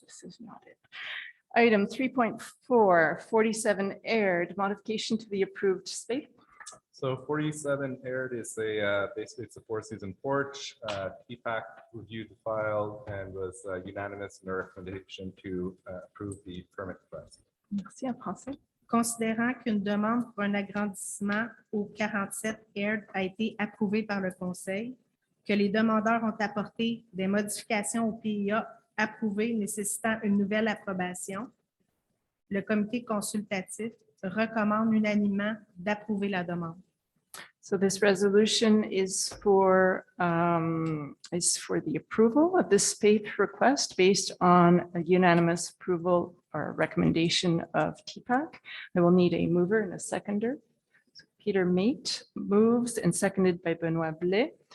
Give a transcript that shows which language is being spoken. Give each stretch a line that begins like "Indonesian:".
English: This is not it. Item 3.4, 47 aired, modification to the approved space. So 47 aired is basically it's a four-season porch. TPAC reviewed the file and was unanimous in their recommendation to approve the permit request.
French: Merci, en français. Considérant qu'une demande pour un agrandissement au 47 Aird a été approuvée par le conseil, que les demandeurs ont apporté des modifications au PIA approuvé nécessitant une nouvelle approbation, le comité consultatif recommande unanimement d'approuver la demande.
English: So this resolution is for the approval of this SPAPE request based on a unanimous approval or recommendation of TPAC. I will need a mover and a seconder. So Peter Mate moves and seconded by Benoit Blais.